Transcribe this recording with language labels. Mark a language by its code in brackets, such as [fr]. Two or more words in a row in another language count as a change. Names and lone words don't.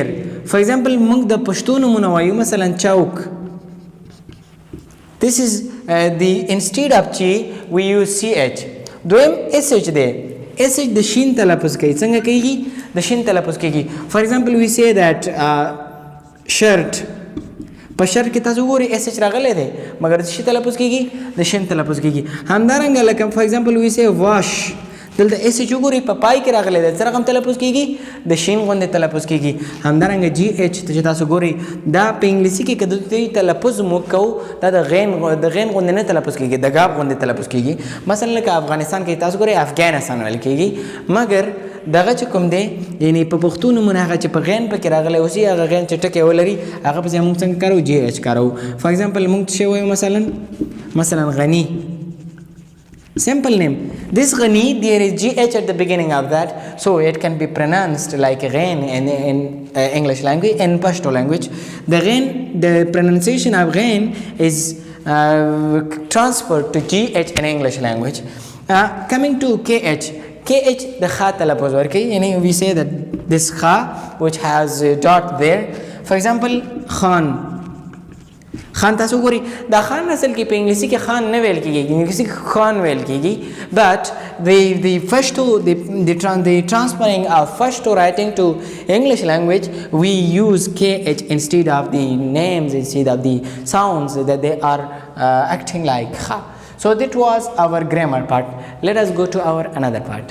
[en] for example [ps] موږ د پښتو نومونه وایو مثلا چوک. [en] This is the instead of chi we use ch. [ps] دویم اس ایچ دی. اس ایچ د شین تلفظ کوي. څنګه کېږي؟ د شین تلفظ کېږي. [en] for example we say that shirt. [ps] په شرټ کې تاسو وګورئ اس ایچ راغلی دی مګر د شي تلفظ کېږي؟ د شین تلفظ کېږي. همدارنګه لکه [en] for example we say wash. [ps] دلته اس ایچ وګورئ په پای کې راغلی دی، څه رقم تلفظ کېږي؟ د شین غوندې تلفظ کېږي. همدارنګه جي ایچ چې تاسو ګورئ دا په انګلیسي کې که د دوی تلفظ موږ کوو دا د غین غوندې نه تلفظ کېږي، د ګاب غوندې تلفظ کېږي. مثلا لکه افغانستان کې تاسو ګورئ افغانستان ویل کېږي، مګر دغه چې کوم دی یعنی په پښتو نومونه هغه چې په غین پکې راغلی اوسي هغه غین چې ټکی ولري هغه پسې موږ څنګه کاروو؟ جي ایچ کاروو. [en] for example [ps] موږ څه وایو مثلا غني. [en] Simple name. This Ghani, there is GH at the beginning of that, so it can be pronounced like Ghain in English language, in Pashto language. The pronunciation of Ghain is transferred to GH in English language. Coming to KH. KH, the Kha [ps] تلفظ ورکي, [en] we say that this Kha which has a dot there. For example, Khan. [ps] خان تاسو ګوري دا خان اصل کې په انګلیسي کې خان نه ویل کېږي انګلیسي کې خان ویل کېږي [en] but the Pashto the transferring of Pashto writing to English language we use KH instead of the names instead of the sounds that they are acting like kha. So that was our grammar part. Let us go to our another part.